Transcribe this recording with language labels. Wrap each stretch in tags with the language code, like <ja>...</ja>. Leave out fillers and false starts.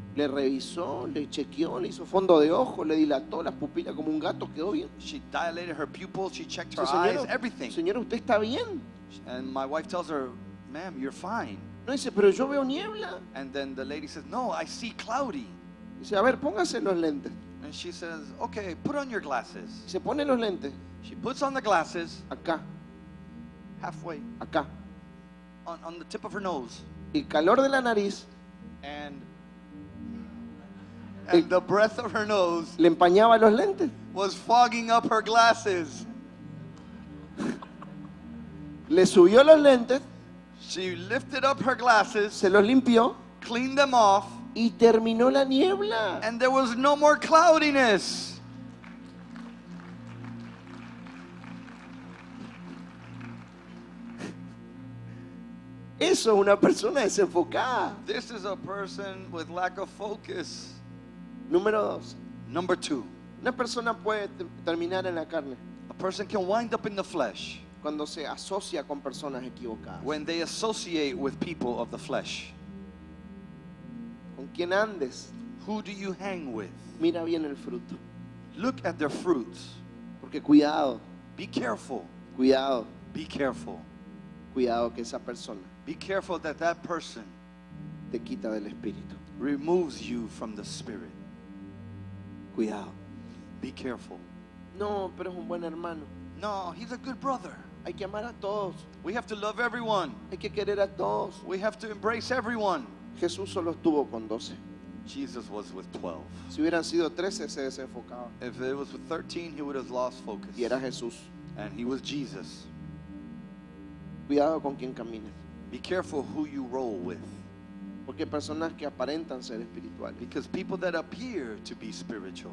<es>Le revisó, le chequeó, le hizo fondo de ojo, le dilató las pupilas como un gato, quedó bien.</es> <en>She dilated her pupils, she checked her</en> <es>Dice,</es> <en>eyes, everything.</en> <es>señora, ¿usted está bien?</es> <en>And my wife tells her, "Ma'am, you're fine."</en> <es>No, dice, pero yo veo niebla.</es> <en>And then the lady says, "No, I see cloudy."</en> <es>Dice, a ver, póngase los lentes.</es> <en>And she says, "Okay, put on your glasses."</en> <es>Y se pone los lentes,</es> <en>She puts on the glasses</en> <es>acá,</es> <en>halfway</en> <es>acá.</es> <en>on the tip of her nose.</en> <es>El calor de la nariz</es> <en>And the breath of her nose</en> <es>le empañaba los lentes.</es> <en>was fogging up her glasses.</en> <es>Le subió los lentes,</es> <en>She lifted up her glasses,</en> <es>se los limpió</es> <en>cleaned them off,</en> <es>y terminó la niebla.</es> <en>and there was no more cloudiness.</en> <es>Eso es una persona desenfocada.</es> <en>This is a person with lack of focus.</en> <es>Número dos,</es> <en>Number two,</en> <es>una persona puede terminar en la carne</es> <en>a person can wind up in the flesh</en> <es>cuando se asocia con personas equivocadas.</es> <en>when they associate with people of the flesh.</en> <es>Con quien andes,</es> <en>Who do you hang with?</en> <es>mira bien el fruto.</es> <en>Look at their fruits.</en> <es>Porque cuidado,</es> <en>Be careful.</en> <es>cuidado,</es> <en>Be careful.</en> <es>cuidado que esa persona</es> <en>Be careful that that person</en> <es>te quita del espíritu.</es> <en>removes you from the spirit.</en> <es>Cuidado.</es> <en>Be careful.</en> <es>No, pero es un buen hermano.</es> <en>No, he's a good brother.</en> <es>Hay que amar a todos.</es> <en>We have to love everyone.</en> <es>Hay que querer a todos.</es> <en>We have to embrace everyone.</en> <es>Jesús solo estuvo con 12.</es> <en>Jesus was with 12.</en> <es>Si hubieran sido 13 se desenfocaba.</es> <en>If it was with 13, he would have lost focus.</en> <es>Y era Jesús.</es> <en>And he was Jesus.</en> <es>Cuidado con quien camines.</es> <en>Be careful who you roll with.</en> <es>Porque hay personas que aparentan ser espirituales.</es> <en>Because people that appear to be spiritual,</en>